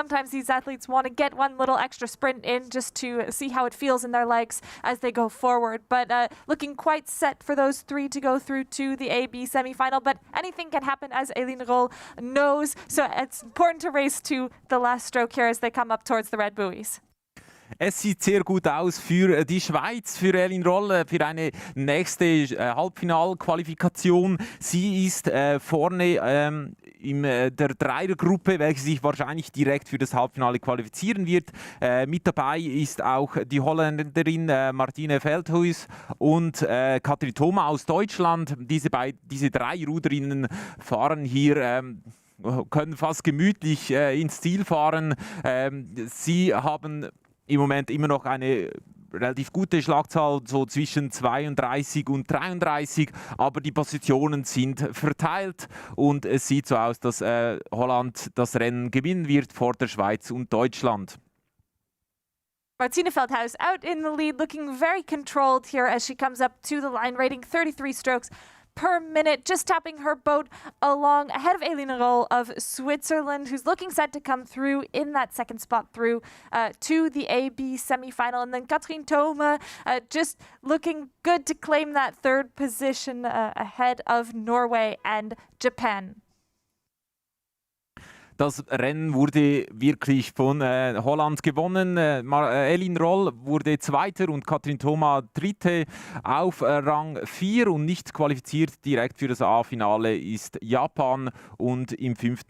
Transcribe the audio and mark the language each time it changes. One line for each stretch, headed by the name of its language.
English: Sometimes these athletes want to get one little extra sprint in just to see how it feels in their legs as they go forward. But looking quite set for those three to go through to the AB semi-final. But anything can happen, as Eline Roll knows. So it's important to race to the last stroke here as they come up towards the red buoys.
German: Es sieht sehr gut aus für die Schweiz, für Eline Roll, für eine nächste Halbfinalqualifikation. Sie ist vorne in der Dreiergruppe, welche sich wahrscheinlich direkt für das Halbfinale qualifizieren wird. Mit dabei ist auch die Holländerin Martina Veldhuis und Katrin Thoma aus Deutschland. Diese drei Ruderinnen fahren hier können fast gemütlich ins Ziel fahren. Sie haben im Moment immer noch eine relativ gute Schlagzahl, so zwischen 32 und 33, aber die Positionen sind verteilt und es sieht so aus, dass Holland das Rennen gewinnen wird vor der Schweiz und Deutschland.
English: Martina Feldhaus out in the lead, looking very controlled here as she comes up to the line, rating 33 strokes per minute, just tapping her boat along ahead of Eline Roll of Switzerland, who's looking set to come through in that second spot through to the AB semi-final. And then Katrien Thome just looking good to claim that third position ahead of Norway and Japan.
German: Das Rennen wurde wirklich von Holland gewonnen. Eline Roll wurde Zweiter und Katrien Thome Dritte auf Rang 4 und nicht qualifiziert direkt für das A-Finale ist Japan und im 5.